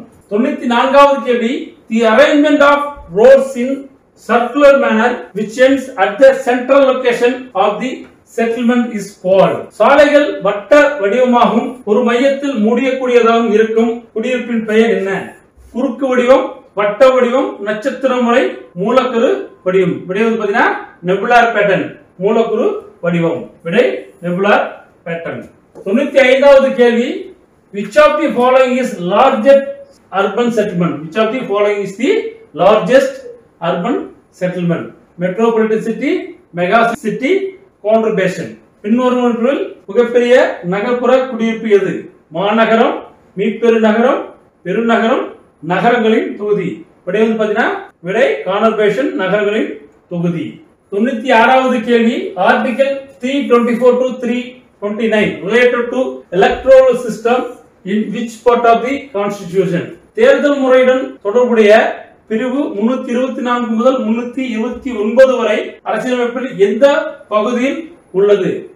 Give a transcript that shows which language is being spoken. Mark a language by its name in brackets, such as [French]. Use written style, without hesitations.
[Tamil] 94வது கேள்வி, [English] the arrangement of roads in circular manner which ends at the central location of the settlement is called. [Tamil] சாலைகள் வட்ட வடிவமாகவும் ஒரு மையத்தில் முடியக்கூடியதாகவும் இருக்கும் குடியிருப்பின் பெயர் என்ன? குறுக்கு வடிவம், வட்ட வடிவம், நட்சத்திர முறை, மூலக்குறு வடிவம். விடை வந்து பாத்தீங்கன்னா நெபுலார் பேட்டர்ன், மூலக்குறு வடிவம். விடை நெபுலார் பேட்டர்ன். 95வது கேள்வி, [English] which of the following is largest urban settlement? Which of the following is the largest urban settlement? Metropolitan city, mega city, conurbation. [Tamil] பின்வருவனவற்றில் மிகப்பெரிய நகர்ப்புற குடியிருப்பு எது? மாநகரம், மீப்பெரு நகரம், பெருநகரம், நகரங்களின் தொகுதி. விடை வந்து பாத்தீங்கன்னா விடை கானர்பேஷன், நகரங்களின் தொகுதி. 96வது கேள்வி, [English] Article 324 to 329 related to electoral system in which part of the constitution? [Tamil] தேர்தல் முறையுடன் தொடர்புடைய பிரிவு 324 முதல் 329 வரை அரசியலமைப்பில் எந்த பகுதியில் உள்ளது?